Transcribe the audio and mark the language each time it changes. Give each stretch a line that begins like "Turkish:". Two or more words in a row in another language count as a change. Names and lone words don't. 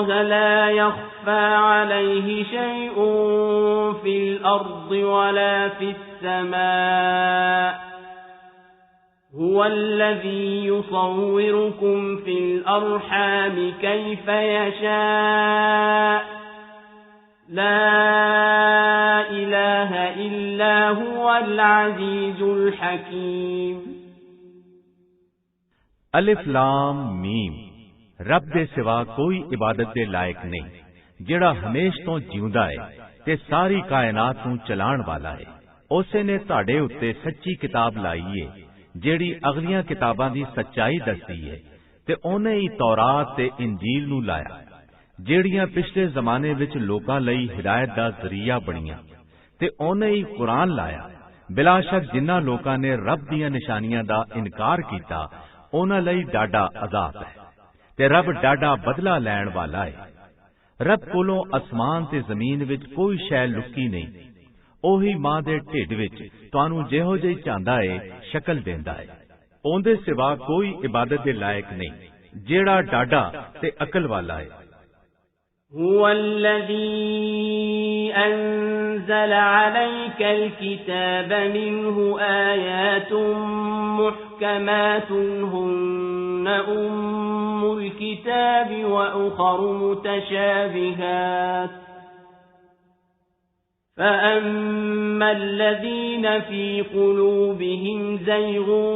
Arabic: لا يخفى عليه شيء في الأرض ولا في السماء هو الذي يصوركم في الأرحام كيف يشاء لا إله إلا هو العزيز الحكيم
Punjabi: ਅਲਿਫ਼ ਲਾਮ ਮੀਮ ਰੱਬ ਦੇ ਸਿਵਾ ਕੋਈ ਇਬਾਦਤ ਦੇ ਲਾਇਕ ਨਹੀਂ ਜਿਹੜਾ ਹਮੇਸ਼ ਤੋਂ ਜਿਉਂਦਾ ਹੈ ਤੇ ਸਾਰੀ ਕਾਇਨਾਤ ਨੂੰ ਚਲਾਣ ਵਾਲਾ ਹੈ ਉਸੇ ਨੇ ਤੁਹਾਡੇ ਉੱਤੇ ਸੱਚੀ ਕਿਤਾਬ ਲਾਈ ਹੈ ਜਿਹੜੀ ਅਗਲੀਆਂ ਕਿਤਾਬਾਂ ਦੀ ਸੱਚਾਈ ਦੱਸਦੀ ਹੈ ਤੇ ਉਹਨੇ ਹੀ ਤੌਰਾਤ ਤੇ ਇੰਜੀਲ ਨੂੰ ਲਾਇਆ ਜਿਹੜੀਆਂ ਪਿਛਲੇ ਜ਼ਮਾਨੇ ਵਿੱਚ ਲੋਕਾਂ ਲਈ ਹਿਦਾਇਤ ਦਾ ਜ਼ਰੀਆ ਬਣੀਆਂ ਤੇ ਉਹਨੇ ਹੀ ਕੁਰਾਨ ਲਾਇਆ ਬਿਲਾਸ਼ੱਕ ਜਿਨ੍ਹਾਂ ਲੋਕਾਂ ਨੇ ਰੱਬ ਦੀਆਂ ਨਿਸ਼ਾਨੀਆਂ ਦਾ ਇਨਕਾਰ ਕੀਤਾ ਉਹਨਾਂ ਲਈ ਡਾਢਾ ਅਜ਼ਾਬ ਹੈ ਤੇ ਰੱਬ ਡਾਢਾ ਬਦਲਾ ਲੈਣ ਵਾਲਾ ਹੈ ਰੱਬ ਕੋਲੋਂ ਅਸਮਾਨ ਤੇ ਜ਼ਮੀਨ ਵਿੱਚ ਕੋਈ ਸ਼ੈ ਲੁਕੀ ਨਹੀਂ ਉਹੀ ਮਾਂ ਦੇ ਢਿੱਡ ਵਿੱਚ ਤੁਹਾਨੂੰ ਜਿਹੋ ਜਿਹੀ ਚਾਹੁੰਦਾ ਏ ਸ਼ਕਲ ਦਿੰਦਾ ਏ ਉਹਦੇ ਸਿਵਾ ਕੋਈ ਇਬਾਦਤ ਦੇ ਲਾਇਕ ਨਹੀਂ, ਜਿਹੜਾ ਡਾਢਾ ਤੇ ਅਕਲ ਵਾਲਾ ਹੈ।
Arabic: هو الذي أنزل عليك الكتاب منه آيات محكمات هن أم الكتاب وأخر متشابهات فأما الذين في قلوبهم زيغ